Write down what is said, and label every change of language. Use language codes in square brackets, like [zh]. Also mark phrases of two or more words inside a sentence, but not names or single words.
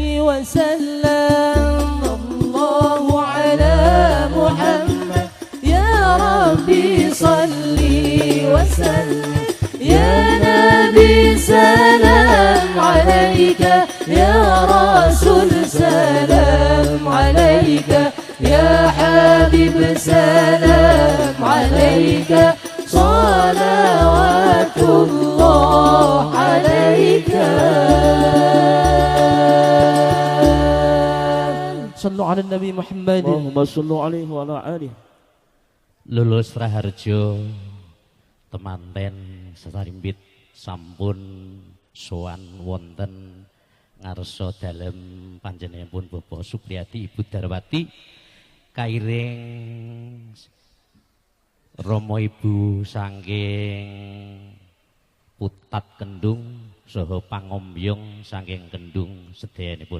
[ar] وسلم الله على محمد يا ربي صلي وسلم يا نبي سلام عليك يا رسول سلام عليك يا حبيب سلام عليك صلوات الله عليك صلوا على النبي محمد اللهم صل عليه وعلى آله. [jv] Lulus Raharjo temanten sesarimbit sampun sowan wonten ngarsa dalem panjenenganipun Bapak Supriyati Ibu Darwati kairing Rama Ibu saking Putat Kendung saha pangombyong saking Kendung sedayanipun.